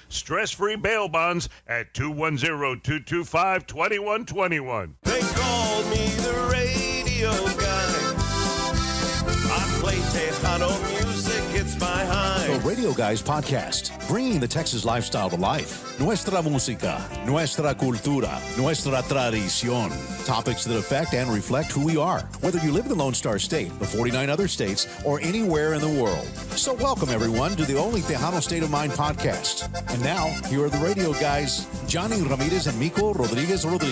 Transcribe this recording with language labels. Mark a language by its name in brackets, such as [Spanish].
[English] Stress-free bail bonds at 210-225-2121. They call me the radio guy. I play Tejano music, it's my high. The Radio Guys Podcast, bringing the Texas lifestyle to life. [Spanish] Nuestra música, nuestra cultura, nuestra tradición. [English] Topics that affect and reflect who we are, whether you live in the Lone Star State, the 49 other states, or anywhere in the world. So welcome, everyone, to the only Tejano State of Mind podcast. And now, here are the Radio Guys, Jonny Ramirez and Mico Rodriguez.